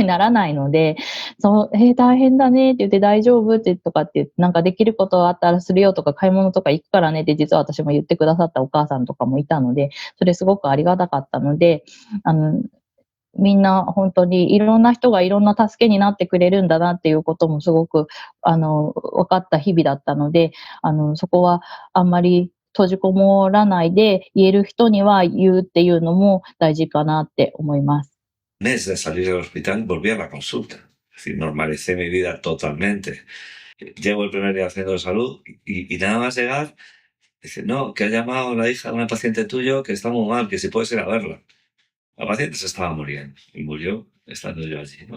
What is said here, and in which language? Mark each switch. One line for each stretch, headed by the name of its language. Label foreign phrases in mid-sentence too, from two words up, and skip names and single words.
Japanese: ならないので、大変だねって言って大丈夫ってとかって言って、なんかできることあったらするよとか買い物とか行くからねって実は私も言ってくださったお母さんとかもいたので、それすごくありがたかったので、みんな本当にいろんな人がいろんな助けになってくれるんだなっていうこともすごく、分かった日々だったので、そこはあんまり閉じこもらないで言える人には言うっていうのも大事かなって思います。
Spanish: Mes de salir del hospital volví a la consulta. Es decir, normalicé mi vida totalmente. Llevo el primer día al centro de salud y nada más llegar, dice, no, que ha llamado la hija de una paciente tuyo que está muy mal, que si puedes ir a verla. La paciente se estaba muriendo y murió estando yo allí, ¿no?